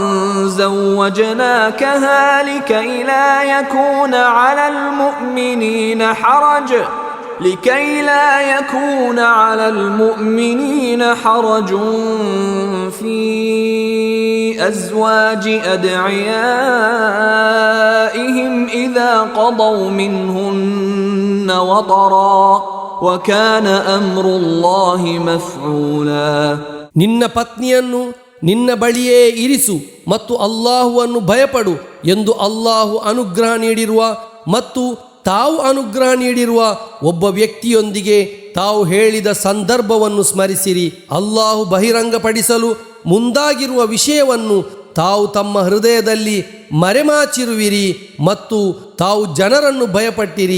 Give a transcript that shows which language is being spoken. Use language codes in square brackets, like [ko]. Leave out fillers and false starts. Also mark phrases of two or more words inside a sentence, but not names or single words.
[ar] زوجناكها لكي لا يكون على المؤمنين حرج في أزواج أدعيائهم إذا قضوا منهن وطرا وكان أمر الله مفعولا. [kn] ನಿನ್ನ ಪತ್ನಿಯನ್ನು ನಿನ್ನ ಬಳಿಯೇ ಇರಿಸು ಮತ್ತು ಅಲ್ಲಾಹುವನ್ನು ಭಯಪಡು ಎಂದು ಅಲ್ಲಾಹು ಅನುಗ್ರಹ ನೀಡಿರುವ ಮತ್ತು ತಾವು ಅನುಗ್ರಹ ನೀಡಿರುವ ಒಬ್ಬ ವ್ಯಕ್ತಿಯೊಂದಿಗೆ ತಾವು ಹೇಳಿದ ಸಂದರ್ಭವನ್ನು ಸ್ಮರಿಸಿರಿ. ಅಲ್ಲಾಹು ಬಹಿರಂಗಪಡಿಸಲು ಮುಂದಾಗಿರುವ ವಿಷಯವನ್ನು ತಾವು ತಮ್ಮ ಹೃದಯದಲ್ಲಿ ಮರೆಮಾಚಿರುವಿರಿ ಮತ್ತು ತಾವು ಜನರನ್ನು ಭಯಪಟ್ಟಿರಿ.